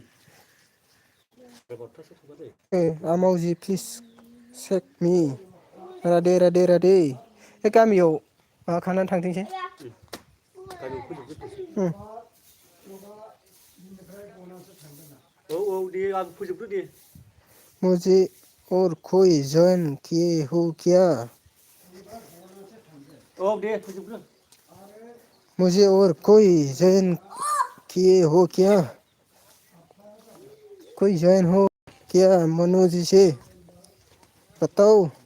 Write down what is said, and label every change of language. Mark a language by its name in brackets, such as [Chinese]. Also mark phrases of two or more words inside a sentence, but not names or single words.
[Bodo] आमावजि [English] please check me [Bodo] राधे बे गामियाव माबा खानानै थांथोंसै औ दे आं फोजोबग्रो दे [Hindi] मुझे और कोई जॉइन किए हो क्या [Bodo] औ दे फोजोबग्रो [Hindi] मुझे और कोई जॉइन किए हो क्या? कोई जॉइन हो क्या मनोज जी से बताओ।